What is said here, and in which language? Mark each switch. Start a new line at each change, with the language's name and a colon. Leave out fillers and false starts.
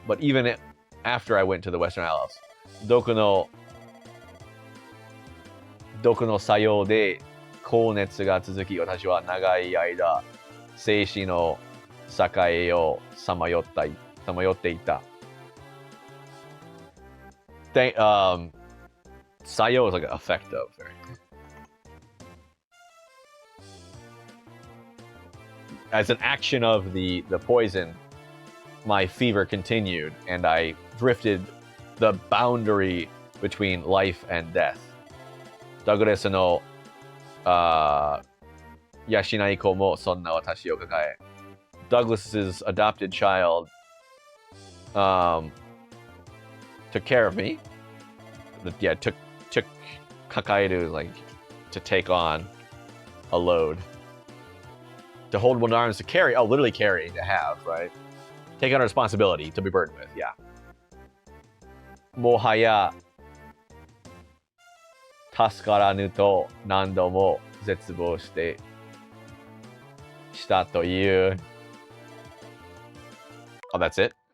English: But even after I went to the Western Isles,
Japanese: どこの作用で高熱が続き、私は長い間、生死の境をさまよっていた。
English: 作用 is like an effect of. As an action of the poison, my fever continued, and I drifted the boundary between life and death.
Japanese: Douglas の養い子もそんな私を抱え。
English: Douglas's adopted child took care of me. Yeah, took 抱える like to take on a load. To hold one arms to carry, literally carry, to have, right? Take on a responsibility to be burdened with, yeah.
Japanese: もはや助からぬと何度も絶望したという。
English: Oh, that's it?